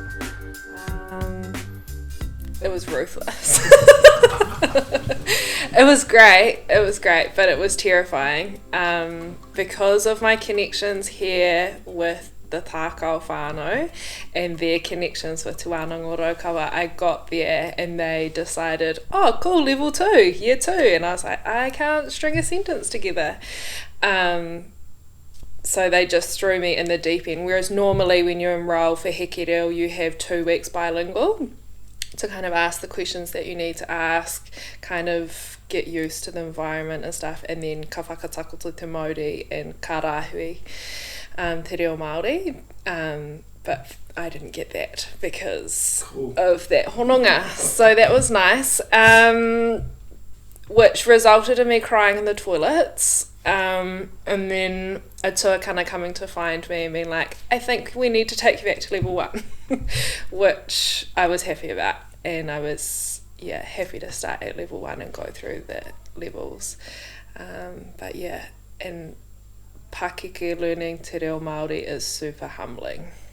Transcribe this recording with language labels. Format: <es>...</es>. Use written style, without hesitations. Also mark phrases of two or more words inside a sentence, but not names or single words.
<en>It was ruthless. It was great, but it was terrifying. Because of my connections here with the</en> <mi>tākau whānau</mi> <en>and their connections with Tuiana Davidson, I got there and they decided, oh cool, level 2, year 2, and I was like, I can't string a sentence together. So they just threw me in the deep end, whereas normally when you enrol for Heke Reo you have 2 weeks bilingual to kind of ask the questions that you need to ask, kind of get used to the environment and stuff, and then</en> <mi>ka whakatakoto te Māori</mi> <en>and</en> <mi>ka rāhui Te Reo Māori,</mi> <en>but I didn't get that because of that hononga, so that was nice, which resulted in me crying in the toilets. And then Atua kind of coming to find me and being like, I think we need to take you back to level 1, which I was happy about, and I was happy to start at level 1 and go through the levels, but yeah, and Pakeke learning Te Reo Māori is super humbling.</en>